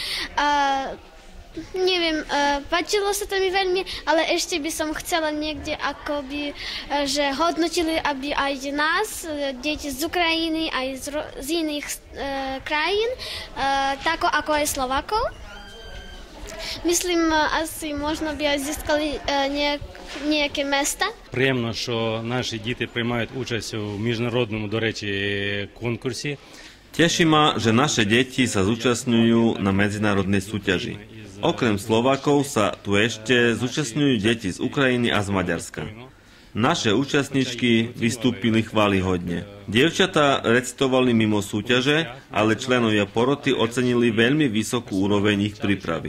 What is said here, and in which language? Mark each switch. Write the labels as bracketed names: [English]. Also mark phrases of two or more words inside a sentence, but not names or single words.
[Slovak] Neviem, páčilo sa to mi veľmi, ale ešte by som chcela niekde akoby, že hodnotili, aby aj nás, deti z Ukrajiny, aj z iných krajín, tako ako aj Slovákov. Myslím, asi možno by aj získali nejaké міста. [Ukrainian] Приємно, що наші діти приймають участь у міжнародному, до речі, конкурсі. [Slovak] Teší ma, že naše deti sa zúčastňujú na medzinárodnej súťaži. Okrem Slovákov sa tu ešte zúčastňujú deti z Ukrajiny a z Maďarska. Naše účastničky vystúpili chválihodne. Dievčatá recitovali mimo súťaže, ale členovia poroty ocenili veľmi vysokú úroveň ich prípravy.